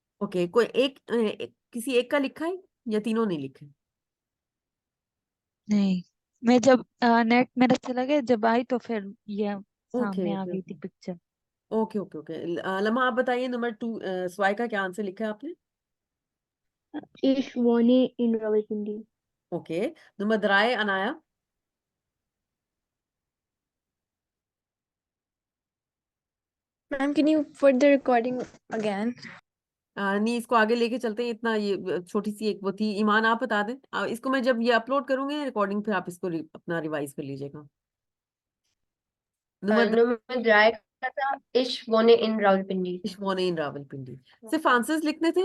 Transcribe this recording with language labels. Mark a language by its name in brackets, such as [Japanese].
[Hindi] Okay कोई किसी एक का लिखा है या तीनों नहीं लिखे? नहीं, मैं जब नेट मेरा चला गया, जब आई तो फिर ये ओके सामने आ ओके गई थी पिक्चर. Okay okay okay. लम्हा आप बताइए नंबर 2 स्वाई का क्या आंसर लिखा है आपने? [German] Ich wohne in Rawalpindi. [Hindi] Okay. Number 3 Anaya. [English] Ma'am, can you put the recording again? [Hindi] नहीं इसको आगे लेके चलते हैं. इतना ये छोटी सी एक वो थी. ईमान आप बता दें. इसको मैं जब ये अपलोड करूंगी रिकॉर्डिंग, फिर आप इसको अपना रिवाइज कर लीजिएगा. नंबर नंबर ड्राई का था [German] इश वोने इन रावलपिंडी. इश्मोने इन रावलपिंडी. [Hindi] सिर्फ आंसर्स लिखने थे.